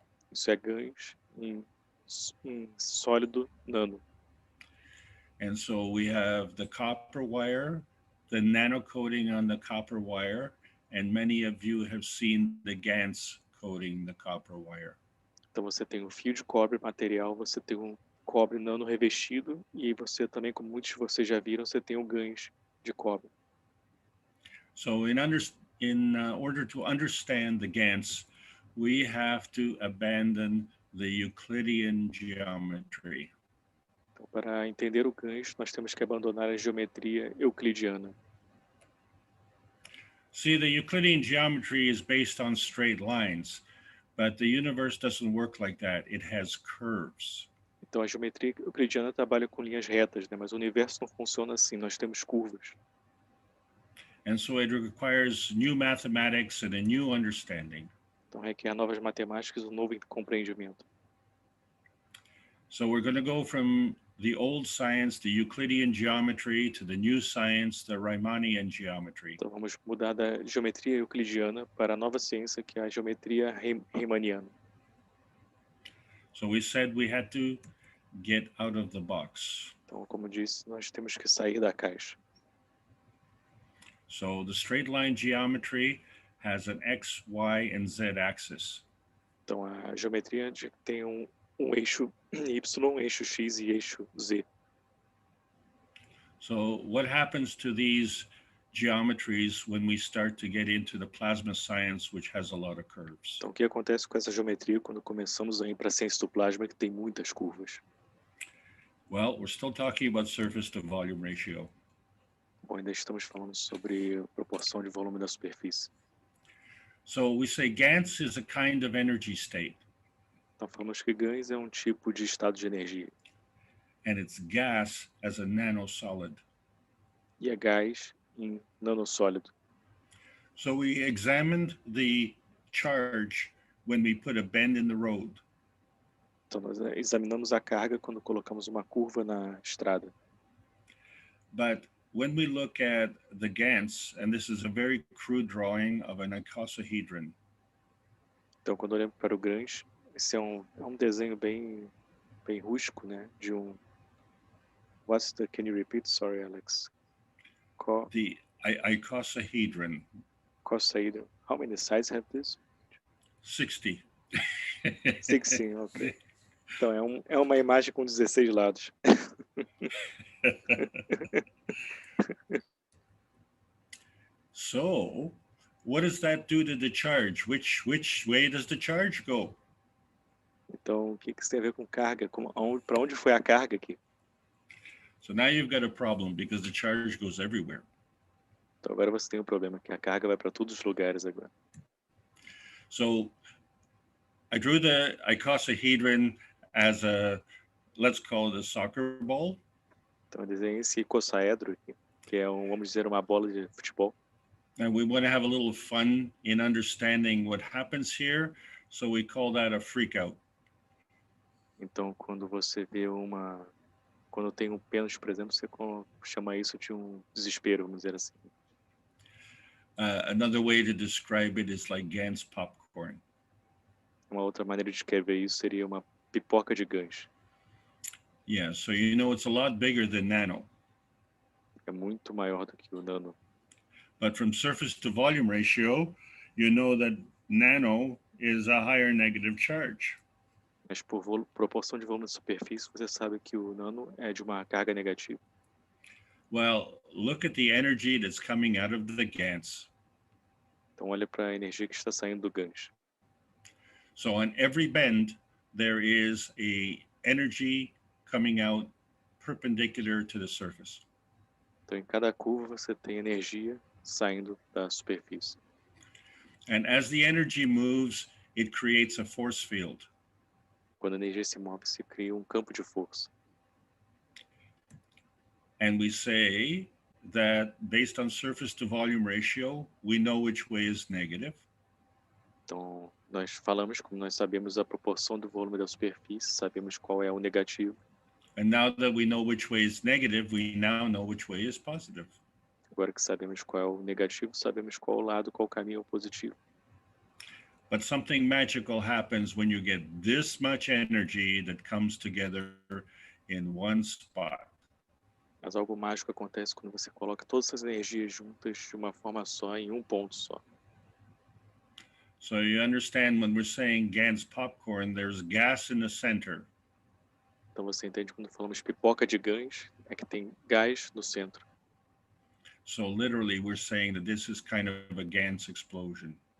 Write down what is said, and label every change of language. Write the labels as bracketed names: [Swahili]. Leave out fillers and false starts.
[Portuguese] Isso é Gans em sólido nano. [English] And so we have the copper wire, the nano coating on the copper wire, and many of you have seen the Gans coating the copper wire. [Portuguese] Então você tem um fio de cobre material, você tem um cobre nano revestido e você também, como muitos de vocês já viram, você tem o Gans de cobre. [English] So in order to understand the Gans, we have to abandon the Euclidean geometry. [Portuguese] Então, para entender o Gans, nós temos que abandonar a geometria euclidiana. [English] See, the Euclidean geometry is based on straight lines, but the universe doesn't work like that. It has curves. [Portuguese] Então, a geometria euclidiana trabalha com linhas retas, né? Mas o universo não funciona assim, nós temos curvas. [English] And so it requires new mathematics and a new understanding. [Portuguese] Então, requer novas matemáticas e um novo compreendimento. [English] So we're going to go from the old science, the Euclidean geometry, to the new science, the Riemannian geometry. [Portuguese] Então, vamos mudar da geometria euclidiana para a nova ciência, que é a geometria riemanniana. [English] So we said we had to get out of the box. [Portuguese] Então, como disse, nós temos que sair da caixa. [English] So the straight line geometry has an X, Y, and Z axis. [Portuguese] Então, a geometria tem um eixo Y, um eixo X e eixo Z. [English] So what happens to these geometries when we start to get into the plasma science, which has a lot of curves? [Portuguese] Então, o que acontece com essa geometria quando começamos a ir para a ciência do plasma, que tem muitas curvas? [English] Well, we're still talking about surface to volume ratio. [Portuguese] Bom, ainda estamos falando sobre a proporção de volume da superfície. [English] So we say Gans is a kind of energy state, [Portuguese] Então, falamos que Gans é um tipo de estado de energia [English] and it's gas as a nanosolid. [Portuguese] e é gás em nanossólido. [English] So we examined the charge when we put a bend in the road. [Portuguese] Então, nós examinamos a carga quando colocamos uma curva na estrada. [English] But when we look at the Gans, and this is a very crude drawing of an icosahedron, [Portuguese] Então, quando olhamos para o Gans, esse é um desenho bem rústico, né? De um... [English] Can you repeat? Sorry, Alex. the icosahedron. [Portuguese] Cossaedron. [English] How many sides have this? 60. 16, ok. [Portuguese] Então, é uma imagem com 16 lados. [English] So, what does that do to the charge? Which way does the charge go? [Portuguese] Então, o que isso tem a ver com carga? Para onde foi a carga aqui? [English] So now you've got a problem because the charge goes everywhere. [Portuguese] Então, agora você tem um problema, que a carga vai para todos os lugares agora. [English] So, I drew the icosahedron as let's call it a soccer ball. [Portuguese] Então, eu desenhei esse icossaedro aqui, que é, vamos dizer, uma bola de futebol. [English] And we want to have a little fun in understanding what happens here. So we call that a freak out. [Portuguese] Então, quando você vê quando tem um pênalti, por exemplo, você chama isso de um desespero, vamos dizer assim. [English] Another way to describe it is like Gans popcorn. [Portuguese] Uma outra maneira de descrever isso seria uma pipoca de Gans. [English] Yeah, so you know it's a lot bigger than nano. [Portuguese] É muito maior do que o nano. [English] But from surface to volume ratio, you know that nano is a higher negative charge. [Portuguese] Mas por proporção de volume da superfície, você sabe que o nano é de uma carga negativa. [English] Well, look at the energy that's coming out of the Gans. [Portuguese] Então, olha para a energia que está saindo do Gans. [English] So on every bend, there is a energy coming out perpendicular to the surface. [Portuguese] Então, em cada curva, você tem energia saindo da superfície. [English] And as the energy moves, it creates a force field. [Portuguese] Quando a energia se move, se cria um campo de força. [English] And we say that based on surface to volume ratio, we know which way is negative. [Portuguese] Então, nós falamos, como nós sabemos a proporção do volume da superfície, sabemos qual é o negativo. [English] And now that we know which way is negative, we now know which way is positive. [Portuguese] Agora que sabemos qual é o negativo, sabemos qual o lado, qual o caminho é o positivo. [English] But something magical happens when you get this much energy that comes together in one spot. [Portuguese] Mas algo mágico acontece quando você coloca todas essas energias juntas de uma forma só, em um ponto só. [English] So you understand when we're saying Gans popcorn, there's gas in the center. [Portuguese] Então você entende quando falamos pipoca de Gans, é que tem gás no centro. [English] So literally we're saying that this is kind of a Gans explosion.